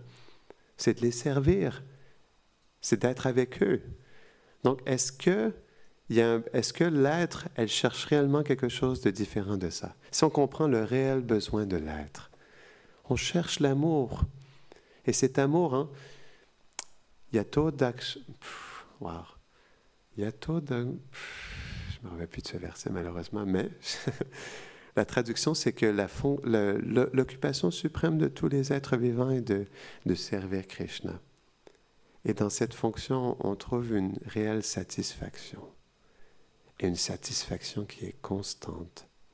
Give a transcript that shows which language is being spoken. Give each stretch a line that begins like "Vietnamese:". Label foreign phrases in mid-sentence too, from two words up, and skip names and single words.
French: C'est de les servir. C'est d'être avec eux. Donc, est-ce que l'être, elle cherche réellement quelque chose de différent de ça? Si on comprend le réel besoin de l'être, on cherche l'amour. Et cet amour, hein,
Sanskrit: यतो दक्ष... Wow. यतो दक्ष...
French: Je ne me rappelle plus de ce verset, malheureusement, mais la traduction, c'est que l'occupation suprême de tous les êtres vivants est de servir Krishna. Et dans cette fonction, on trouve une réelle satisfaction. Et une satisfaction qui est constante.